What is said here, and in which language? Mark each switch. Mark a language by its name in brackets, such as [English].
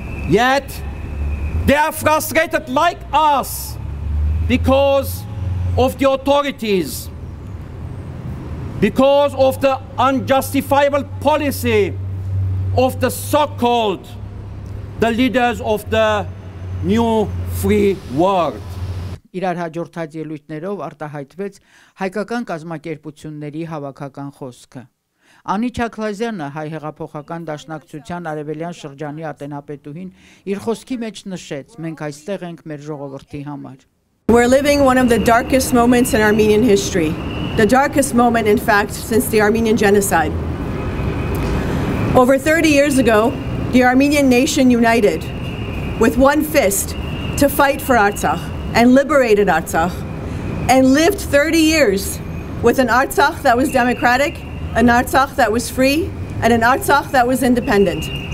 [English] Yet, they are frustrated like us because of the authorities, because of the unjustifiable policy of the so-called the leaders of the new free world. [Armenian] Իրար հաջորդած ելույթներով արտահայտվեց հայկական կազմակերպությունների հավաքական խոսքը։ Անի Չաքլազյանը հայ հեղափոխական դաշնակցության արևելյան շրջանի ատենապետուհին իր խոսքի մեջ նշեց. մենք այստեղ ենք մեր ժողովրդի համար։ [English] We're living one of the darkest moments in Armenian history. The darkest moment, in fact, since the Armenian genocide. Over 30 years ago, the Armenian nation united with one fist to fight for Artsakh and liberated Artsakh and lived 30 years with an Artsakh that was democratic, an Artsakh that was free, and an Artsakh that was independent.